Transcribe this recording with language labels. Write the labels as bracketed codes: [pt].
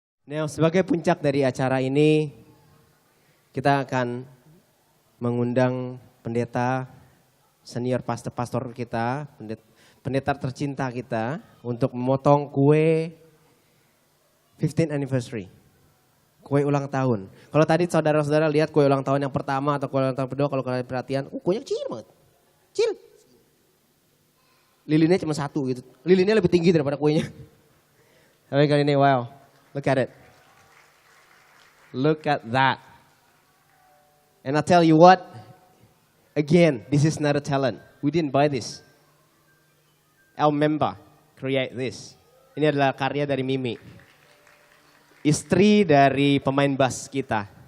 [id] Nah, sebagai puncak dari acara ini, kita akan mengundang pendeta, senior pastor kita, pendeta tercinta kita untuk memotong kue 15th anniversary. Kue ulang tahun. Kalau tadi saudara-saudara lihat kue ulang tahun yang pertama atau kue ulang tahun kedua, kalau kalian perhatian, kuenya kecil banget. Kecil. Lilinnya cuma satu gitu. Lilinnya lebih tinggi daripada kuenya. Tapi kali ini, [en] wow, look at it. Look at that. And I tell you what, again, this is not a talent. We didn't buy this. Our member create this. [id] Ini adalah karya dari Mimi. Istri dari pemain bass kita.